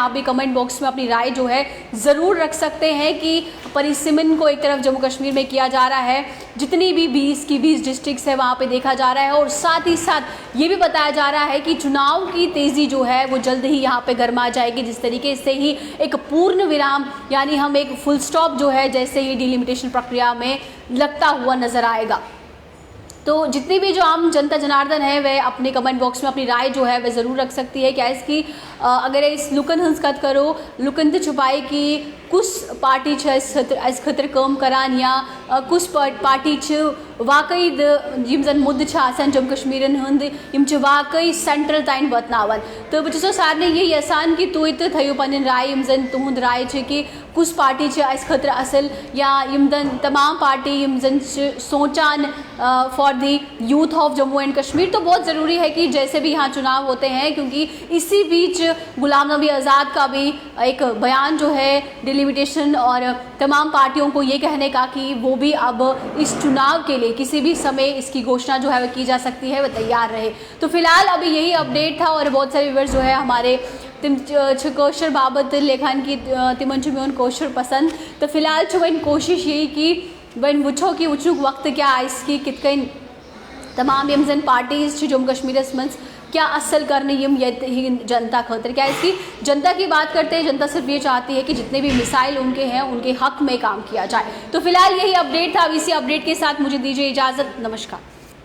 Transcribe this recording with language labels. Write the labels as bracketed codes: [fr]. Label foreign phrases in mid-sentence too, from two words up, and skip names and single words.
[hi] आप भी कमेंट बॉक्स में अपनी राय जो है ज़रूर रख सकते हैं कि परिसीमन को एक तरफ जम्मू कश्मीर में किया जा रहा है, जितनी भी 20 की 20 डिस्ट्रिक्ट्स है वहाँ पे देखा जा रहा है और साथ ही साथ ये भी बताया जा रहा है कि चुनाव की तेज़ी जो है वो जल्द ही यहाँ पे गरमा जाएगी, जिस तरीके से ही एक पूर्ण विराम यानी हम एक [en] full stop [hi] जो है जैसे ही डिलिमिटेशन प्रक्रिया में लगता हुआ नजर आएगा। तो जितनी भी जो आम जनता जनार्दन है वह अपने कमेंट बॉक्स में अपनी राय जो है वह ज़रूर रख सकती है। [ks] क्या इसकी अगर इस लुकन हंस कत करो लुकन तो छुपाई कि कुछ पार्टी इस खतर काम करान या कुछ पार्टी वाकई यम जन मुद्द जम्मू कश्मीरन हंद वाकई सेंट्रल तान वतनावन। तो बह छसो सारे ये यसान कि तुई तो थो पन्न राय यम जन तुहद राय कि कुछ पार्टी खतर असल या यम जन तमाम पार्टी यम जन सोचान [en] for the youth of Jammu and Kashmir. [hi] तो बहुत ज़रूरी है कि जैसे भी यहाँ चुनाव होते हैं, क्योंकि इसी बीच गुलाम नबी आज़ाद का भी एक बयान जो है डिलिमिटेशन और तमाम पार्टियों को ये कहने का कि वो भी अब इस चुनाव के लिए किसी भी समय इसकी घोषणा जो है वह की जा सकती है, वह तैयार रहे। तो फिलहाल अभी यही अपडेट था और बहुत सारे व्यूअर्स जो है हमारे [ks] तिम कौशर बाबत लेखन की तिमन मोन कौशर पसंद। तो फिलहाल वन कोशिश यही कि वन वो कि वुचनुक वक्त क्या इसकी कित तमाम यम जन पार्टीज जम्मू कश्मीर मज क्या असल करने यम जनता खतर। [hi] क्या इसकी जनता की बात करते हैं, जनता सिर्फ ये चाहती है कि जितने भी मिसाइल उनके हैं उनके हक में काम किया जाए। तो फिलहाल यही अपडेट था। अब इसी अपडेट के साथ मुझे दीजिए इजाज़त, नमस्कार।